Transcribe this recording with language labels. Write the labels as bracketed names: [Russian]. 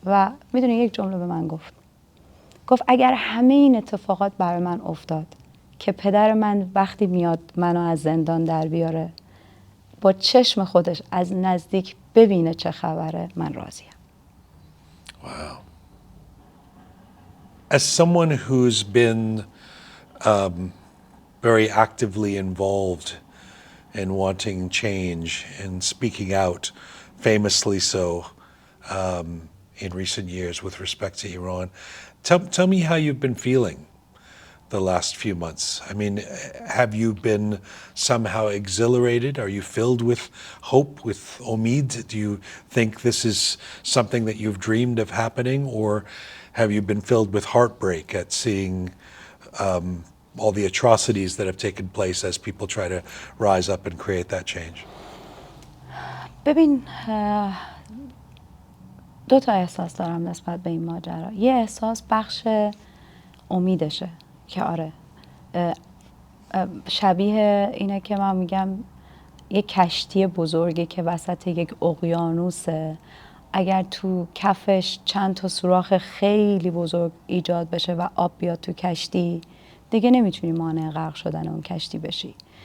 [Persian] و میدونی یک جمله به من گفت اگر همه این اتفاقات برای من افتاد که پدر من وقتی میاد منو از زندان در بیاره با چشم خودش از نزدیک ببینه چه خبره، من راضیم. [English] Wow. As someone who's been very actively involved in wanting change and speaking out, famously so, in recent years with respect to Iran, tell me how you've been feeling the last few months. I mean, have you been somehow exhilarated? Are you filled with hope, with omid? Do you think this is something that you've dreamed of happening, or have you been filled with heartbreak at seeing all the atrocities that have taken place as people try to rise up and create that change? [Persian] ببین، دو تا احساس دارم نسبت به این ماجرا. یه احساس بخش امیدشه که آره، شبیه اینه که من میگم یک کشتی بزرگی که وسط یک اقیانوسه، اگر تو کفش چند تا سوراخ خیلی بزرگ ایجاد بشه و آب بیاد تو کشتی، دیگه نمیتونی مانع غرق شدن اون کشتی بشی.